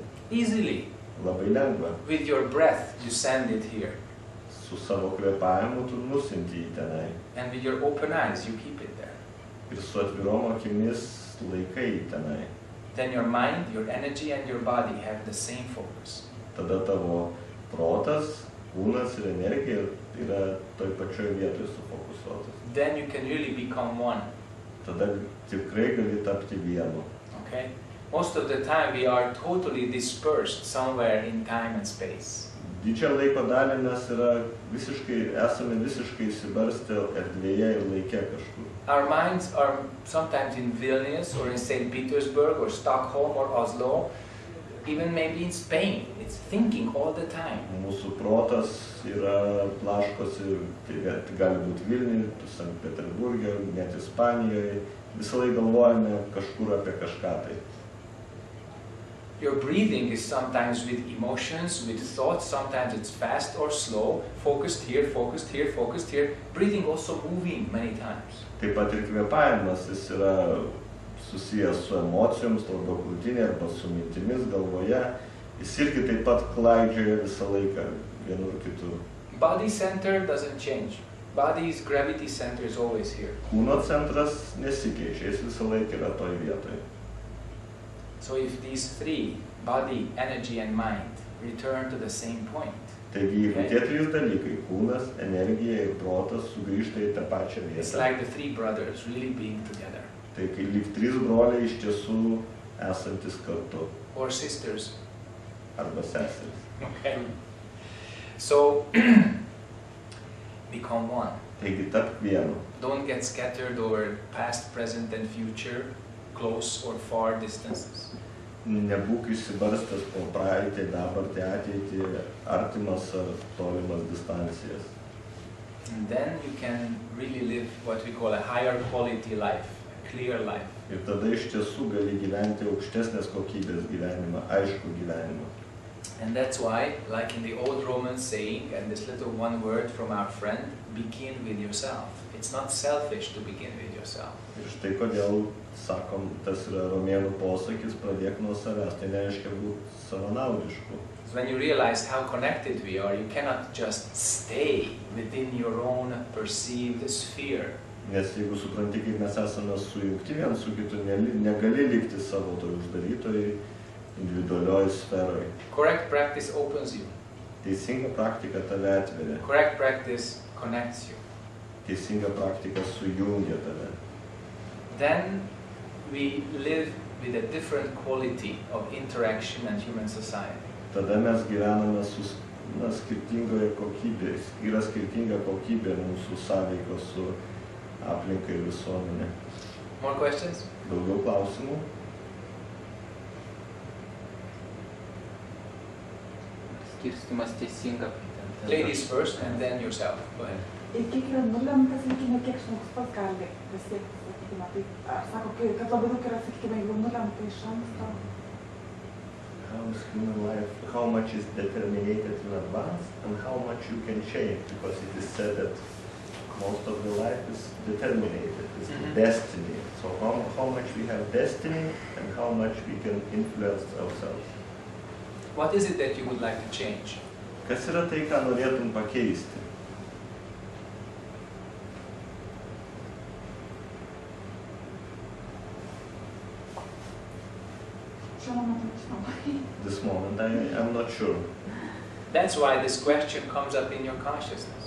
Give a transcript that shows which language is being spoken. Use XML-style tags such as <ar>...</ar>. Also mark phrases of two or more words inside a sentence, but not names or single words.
<en>Easily.</en> <lt>Labai lengva.</lt> <en>With your breath, you send it here.</en> <lt>Su savo kvėpavimu tu nusinti į tenai.</lt> <en>And with your open eyes, you keep it there.</en> <lt>Ir su atvirom akimis laikai į tenai.</lt> <en>Then your mind, your energy and your body have the same focus.</en> <lt>Tada tavo protas, kūnas ir energija yra toj pačioj vietoj sufokusuotas.</lt> <en>Then you can really become one.</en> <lt>Tada tikrai gali tapti vienu.</lt> <en>Okay? Most of the time we are totally dispersed somewhere in time and space.</en> <lt>Didžiąją laiko dalį mes esame visiškai įsibarstę erdvėje ir laike kažkur.</lt> <en>Our minds are sometimes in Vilnius or in St. Petersburg or Stockholm or Oslo, even maybe in Spain. It's thinking all the time.</en> <lt>Mūsų protas yra plaškosi, tai gali būti Vilniuje, Sankt Peterburge, net Ispanijoje. Visą laiką galvojame kažkur apie kažką tai.</lt> <en>Your breathing is sometimes with emotions, with thoughts, sometimes it's fast or slow, focused here, focused here, focused here. Breathing also moving many times.</en> <lt>Taip pat ir kvėpavimas, jis yra susijęs su emocijoms, arba krūtinė, arba su mintimis galvoje. Jis irgi taip pat klaidžioja visą laiką vienur kitur.</lt> <en>Body center doesn't change. Body's gravity center is always here.</en> <lt>Kūno centras nesikeičia, jis visą laiką yra toj vietoje.</lt> <en>So if these 3, body, energy and mind, return to the same point.</en> <lt>Taigi, jeigu tie 3 dalykai, kūnas, energija ir protas sugrįžta į tą pačią vietą.</lt> <en>It's like the 3 brothers really being together.</en> <lt>Tai kai lyg 3 broliai iš tiesų esantis kartu.</lt> <en>Or sisters.</en> <lt>Arba seseris.</lt> <en>Okay. So, become one.</en> <lt>Taigi tapk vienu.</lt> <en>Don't get scattered over past, present and future, close or far distances.</en> <lt>Nebūk išsibarstęs po praeitį, dabartį, ateitį, artimas ar tolimas distancijas.</lt> <en>And then you can really live what we call a higher quality life, a clear life.</en> <lt>Ir tada iš tiesų gali gyventi aukštesnės kokybės gyvenimą, aišku gyvenimą.</lt> <en>And that's why, like in the old Roman saying, and this little one word from our friend, begin with yourself. It's not selfish to begin with yourself.</en> <lt>Ir štai kodėl, sakom, tas yra romėnų posakis, pradėk nuo savęs, tai nereiškia būti savanaudišku.</lt> <en>When you realize how connected we are, you cannot just stay within your own perceived sphere.</en> <lt>Nes jeigu supranti, kaip mes esame sujungti vien su kitu, negali likti savo toj uždarytoj individualioj sferoj.</lt> <en>Correct practice opens you.</en> <lt>Teisinga praktika tave atveria.</lt> <en>Correct practice connects you.</en> <lt>Teisinga praktika sujungia tave.</lt> <en>Then we live with a different quality of interaction and human society.</en> <lt>Tada mes gyvename su skirtingoje kokybėje. Yra skirtinga kokybė mūsų sąveikos su aplinka ir visuomenė.</lt> <en>More questions?</en> <lt>Daugiau klausimų? Skirstymas teisinga.</lt> <en>Ladies first and then yourself. Go ahead.</en> <lt>Ir kiek yra nulemta, sakykime, kiek žmogus pats gali pasiekti, sakykime, tai, ar sako, kad labai daug yra, sakykime, jeigu nulemta iš anksto.</lt> <en>How's human life, how much is determined in advance and how much you can change, because it is said that most of the life is determined, it's destiny. So how much we have destiny and how much we can influence ourselves. What is it that you would like to change? Kas yra tai, ką norėtum pakeisti? This moment, I'm not sure. That's why this question comes up in your consciousness.</en>